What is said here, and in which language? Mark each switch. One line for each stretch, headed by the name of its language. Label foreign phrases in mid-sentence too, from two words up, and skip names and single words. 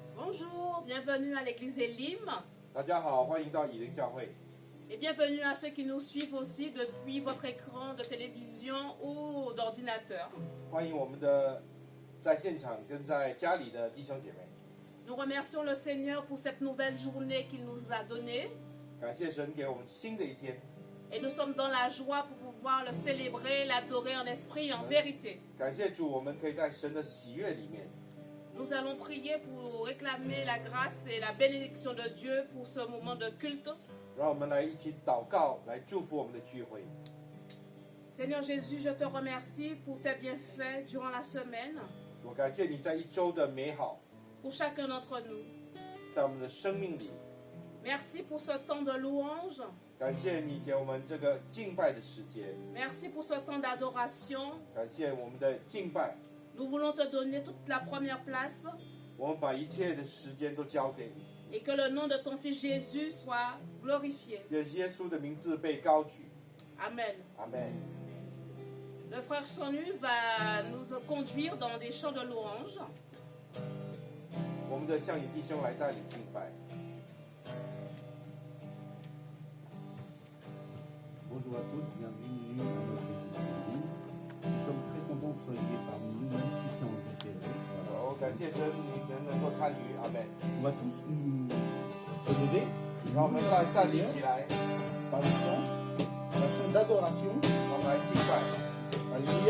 French: Bonjour, bienvenue à l'église Elim
Chinese: 大家好，欢迎到以灵教会，
French: et bienvenue à ceux qui nous suivent aussi depuis votre écran de télévision ou d'ordinateur.
Chinese: 欢迎我们的在现场跟在家里的弟兄姐妹。
French: Nous remercions le Seigneur pour cette nouvelle journée qu'il nous a donnée
Chinese: 感谢神给我们新的一天，
French: et nous sommes dans la joie pour pouvoir le célébrer, l'adorer en esprit et en vérité.
Chinese: 感谢主，我们可以在神的喜悦里面。
French: Nous allons prier pour réclamer la grâce et la bénédiction de Dieu pour ce moment de culte.
Chinese: 让我们来一起祷告，来祝福我们的聚会。
French: Seigneur Jésus, je te remercie pour tes bienfaits durant la semaine,
Chinese: 我感谢你在一周的美好，
French: pour chacun d'entre nous.
Chinese: 在我们的生命里，
French: Merci pour ce temps de louange.
Chinese: 感谢你给我们这个敬拜的时间，
French: Merci pour ce temps d'adoration.
Chinese: 感谢我们的敬拜，
French: Nous voulons te donner toute la première place
Chinese: 我们把一切的时间都交给你，
French: et que le nom de ton Fils Jésus soit glorifié.
Chinese: 愿耶稣的名字被高举。
French: Amen.
Chinese: 阿门。
French: Le frère Chanu va nous conduire dans des chants de louange.
Chinese: 我们的向引弟兄来带领敬拜。
French: Bonjour à tous, bienvenue à notre église. Nous sommes très contents que vous soyez parmi nous, même si c'est en différé.
Chinese: 我感谢神，你们能够参与，阿门。
French: On va tous nous relever,
Chinese: 让我们再站立起来，
French: par le chant, un chant d'adoration.
Chinese: 我们来敬拜，
French: Alléluia.